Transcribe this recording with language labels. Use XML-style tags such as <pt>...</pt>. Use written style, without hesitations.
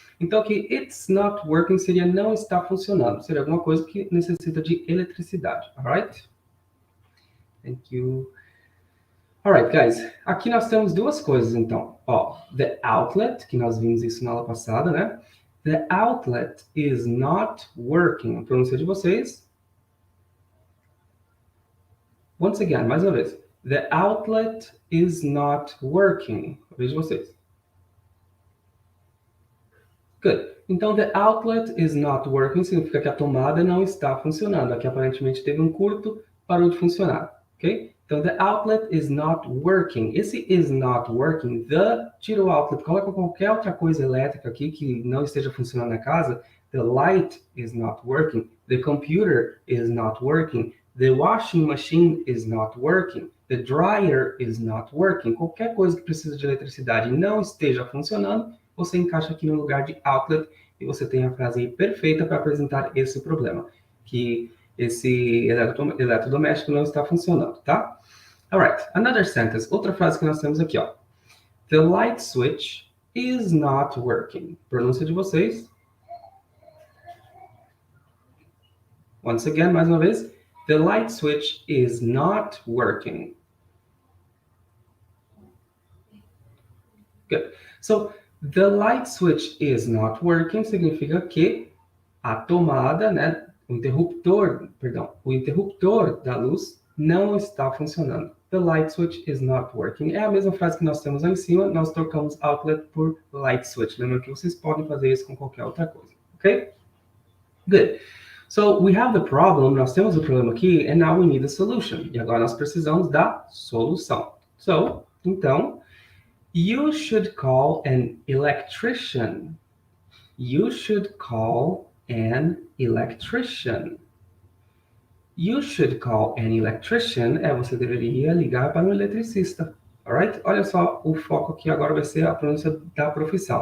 <pt>Então, aqui,</pt> <en>it's not working</en> <pt>seria não está funcionando. Seria alguma coisa que necessita de eletricidade, alright?</pt> <en>Thank you. Alright, guys.</en> <pt>Aqui nós temos duas coisas, então. Ó,</pt> <en>the outlet,</en> <pt>que nós vimos isso na aula passada, né?</pt> <en>The outlet is not working.</en> <pt>A pronúncia de vocês.</pt> <en>Once again,</en> <pt>mais uma vez.</pt> <en>The outlet is not working.</en> <pt>Veja vocês.</pt> <en>Good.</en> <pt>Então,</pt> <en>the outlet is not working</en> <pt>significa que a tomada não está funcionando. Aqui, aparentemente, teve um curto, parou de funcionar. Ok? Então,</pt> <en>the outlet is not working.</en> <pt>Esse</pt> <en>is not working,</en> <pt>tira o outlet, coloca qualquer outra coisa elétrica aqui que não esteja funcionando na casa.</pt> <en>The light is not working. The computer is not working. The washing machine is not working. The dryer is not working.</en> <pt>Qualquer coisa que precisa de eletricidade e não esteja funcionando, você encaixa aqui no lugar de outlet e você tem a frase aí perfeita para apresentar esse problema, que esse eletrodoméstico não está funcionando, tá?</pt> <en>Alright, another sentence,</en> <pt>outra frase que nós temos aqui, ó.</pt> <en>The light switch is not working.</en> <pt>Pronúncia de vocês.</pt> <en>Once again,</en> <pt>mais uma vez.</pt> <en>The light switch is not working. Good. So, the light switch is not working</en> <pt>significa que a tomada, né, o interruptor da luz não está funcionando.</pt> <en>The light switch is not working.</en> <pt>É a mesma frase que nós temos lá em cima, nós trocamos outlet por light switch. Lembra que vocês podem fazer isso com qualquer outra coisa, ok? Good.</pt> <en>So, we have the problem,</en> <pt>nós temos o problema aqui,</pt> <en>and now we need a solution.</en> <pt>E agora nós precisamos da solução.</pt> <en>So,</en> <pt>então,</pt> <en>you should call an electrician. You should call an electrician. You should call an electrician.</en> <pt>Você deveria ligar para um eletricista. Alright? Olha só, o foco aqui agora vai ser a pronúncia da profissão.</pt>